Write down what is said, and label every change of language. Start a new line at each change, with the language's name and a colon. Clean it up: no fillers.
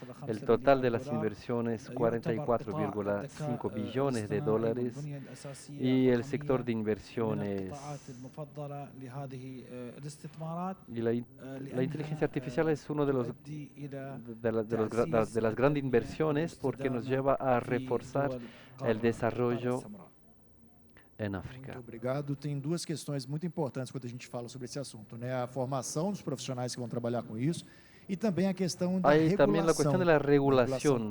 Spanish: El total de las inversiones, 44,5 billones de dólares, y el sector de inversiones y la inteligencia artificial es uno de las grandes inversiones porque nos lleva a reforzar el desarrollo em África.
Portuguese: Muito obrigado. Tem duas questões muito importantes quando a gente fala sobre esse assunto, né? A formação dos profissionais que vão trabalhar com isso e também a questão da
Spanish: Hay también la cuestión de la regulación.